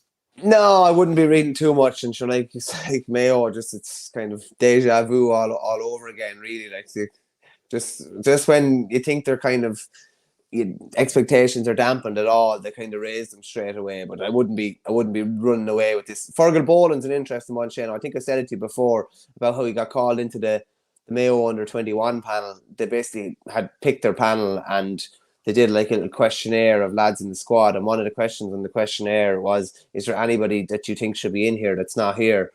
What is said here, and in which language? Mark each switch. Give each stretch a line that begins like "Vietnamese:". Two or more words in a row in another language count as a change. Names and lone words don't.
English: No, I wouldn't be reading too much. And sure, like Mayo, it's kind of deja vu all over again, really. Like, just when you think they're kind of, expectations are dampened at all, they kind of raise them straight away. But I wouldn't be running away with this. Fergal Boland's an interesting one, Shane. I think I said it to you before about how he got called into the Mayo under-21 panel. They basically had picked their panel and they did like a little questionnaire of lads in the squad. And one of the questions on the questionnaire was, is there anybody that you think should be in here that's not here?